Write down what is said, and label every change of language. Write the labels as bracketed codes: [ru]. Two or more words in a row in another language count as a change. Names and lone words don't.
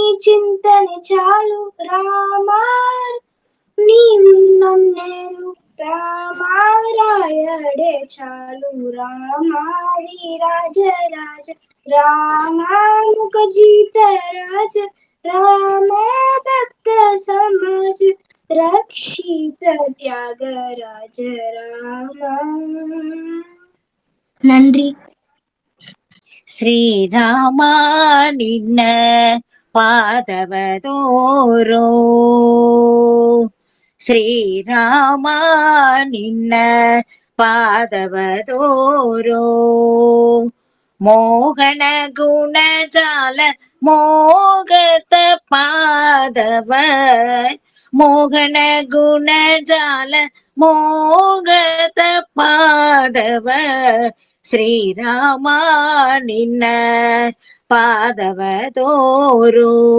[te] చింతనే చాలు రామ నీ నన్నేలు రామారాయడే చాలు రామ విరాజ రాజ రామ ముఖ జీత రాజ రామ భక్త సమాజ రక్షిత త్యాగరాజ రామ நன்றி. [kn] ಶ್ರೀರಾಮ ನಿನ್ನ ಪಾದವದೋರೋ ಶ್ರೀರಾಮ ನಿನ್ನ ಪಾದವದೋರೋ ಮೋಹನ ಗುಣಜಾಲ ಮೋಗತ ಪಾದವ ಮೋಹನ ಗುಣಜಾಲ ಮೋಗತ ಪಾದವ ಶ್ರೀರಾಮ ನಿನ್ನ ಪಾದವದೋರು